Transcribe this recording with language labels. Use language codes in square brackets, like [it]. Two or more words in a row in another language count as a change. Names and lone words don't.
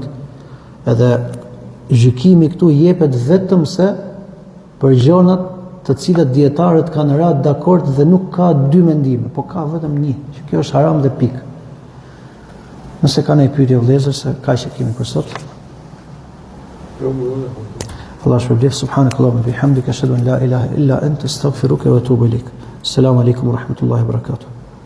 [sq] Edhe gjykimi këtu jepet vetëm se për gjonat të cilat dietarët kanë rënë dakord dhe nuk ka dy mendime, po ka vetëm një, që kjo është haram dhe pikë. Nëse ka ndonjë pyetje vëllezër, se kaq që kemi për sot. Allah shpërblet, [ar] سبحانك اللهم بحمدك أشهد أن لا إله إلا أنت أستغفرك وأتوب إليك. السلام عليكم ورحمة الله وبركاته.